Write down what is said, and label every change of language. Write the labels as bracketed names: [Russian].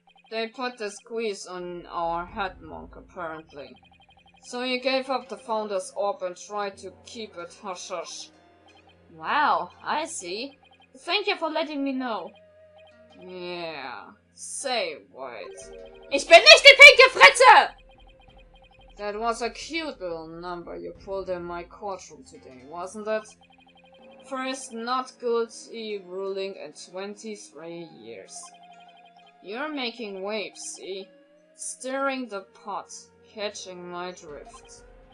[English] They put the squeeze on our head monk, apparently. So he gave up the founder's orb and tried to keep it hush-hush. Wow, I see. Thank you for letting me know. Yeah. Say, White. [German] Ich bin nicht die pinke Fritze! [English] That was a cute little number you pulled in my courtroom today, wasn't it? First not guilty ruling in 23 years. You're making waves, see? Stirring the pot, catching my drift.